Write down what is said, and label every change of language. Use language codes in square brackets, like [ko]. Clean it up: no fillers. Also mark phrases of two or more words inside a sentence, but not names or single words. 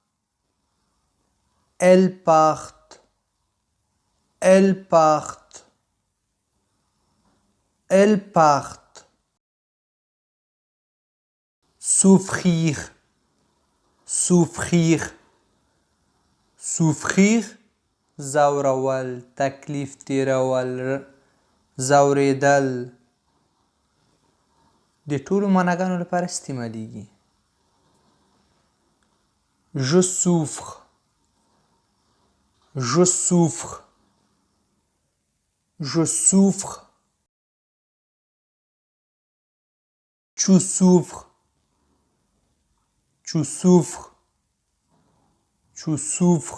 [fr] elles partent, elles partent, elles partent. souffrir, souffrir, souffrir. [ps] ځورول، تکلیف تیرول، ځورېدل. د ټولو معناګانو لپاره استعمالیږي. [fr] je souffre, je souffre, je souffre. tu souffres, tu souffres, tu souffres.